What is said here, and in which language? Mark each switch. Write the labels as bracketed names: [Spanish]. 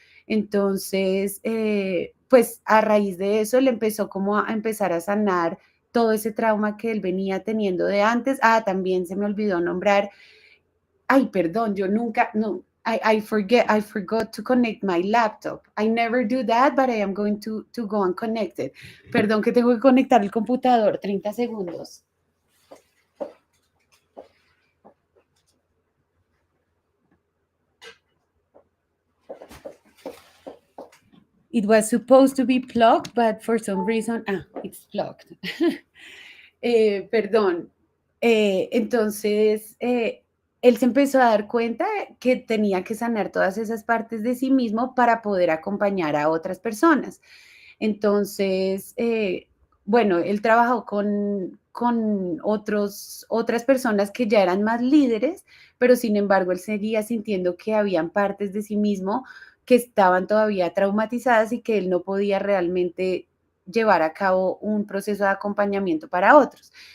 [Spanish] Entonces, pues a raíz de eso le empezó como a empezar a sanar todo ese trauma que él venía teniendo de antes. Ah, también se me olvidó nombrar, ay, perdón, yo nunca, no, [English] I forgot to connect my laptop. I never do that, but I am going to go and connect it. [Spanish] Perdón que tengo que conectar el computador, 30 segundos. [English] It was supposed to be plugged, but for some reason, it's plugged. [Spanish] Perdón. Entonces, él se empezó a dar cuenta que tenía que sanar todas esas partes de sí mismo para poder acompañar a otras personas. Entonces, bueno, él trabajó con otras personas que ya eran más líderes, pero sin embargo, él seguía sintiendo que habían partes de sí mismo que estaban todavía traumatizadas y que él no podía realmente llevar a cabo un proceso de acompañamiento para otros.